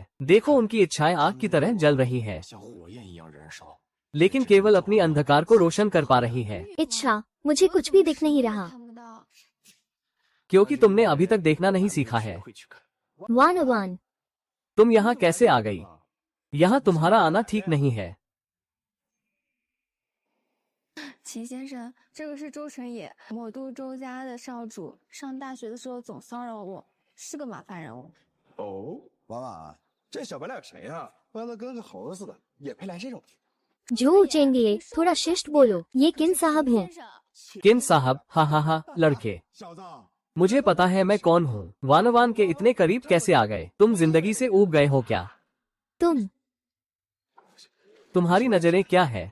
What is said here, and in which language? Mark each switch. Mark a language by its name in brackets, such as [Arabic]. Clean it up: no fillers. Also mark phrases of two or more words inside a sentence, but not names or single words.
[Hindi] देखो, उनकी इच्छाएं आग की तरह जल रही हैं, लेकिन केवल अपनी अंधकार को रोशन कर पा रही है। इच्छा? मुझे कुछ भी दिख नहीं रहा। क्योंकि तुमने अभी तक देखना नहीं सीखा है। वान वान, तुम यहाँ कैसे आ गई? यहाँ तुम्हारा आना ठीक नहीं है। [Chinese] 齐先生，这个是周成野，某都周家的少主。上大学的时候总骚扰我，是个麻烦人物。哦，婉婉，这小白脸谁呀、弯的跟个猴似的，也配来这种？ [Hindi] जो चेंगे, थोड़ा शिष्ट बोलो। ये किन साहब हैं? [Chinese] 先生， [Hindi] किन साहब? हा हा हा, लड़के। [Chinese] 小子， [Hindi] मुझे पता है मैं कौन हूँ। वानवान के इतने करीब कैसे आ गए? तुम जिंदगी से ऊब गए हो क्या? तुम्हारी नजरें क्या है?